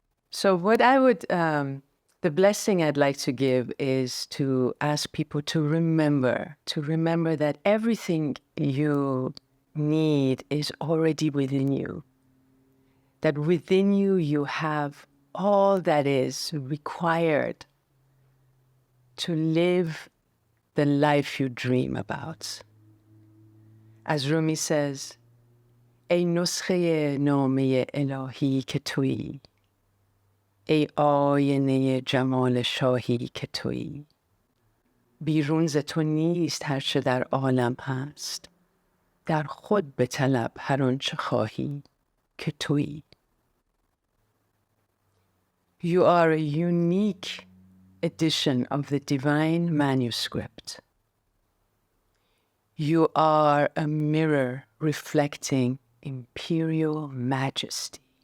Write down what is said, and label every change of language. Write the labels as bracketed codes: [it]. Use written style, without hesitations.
[en] So what I would, the blessing I'd like to give is to ask people to remember that everything you need is already within you. That within you, you have all that is required to live the life you dream about. As Rumi says, [fa] ای نسخه نامه الهی که تویی، ای آینه جمال شاهی که تویی، بیرون ز تو نیست هر چه در عالم هست، در خود بطلب هر آنچه خواهی که تویی. [en] You are a unique edition of the divine manuscript. You are a mirror reflecting imperial majesty.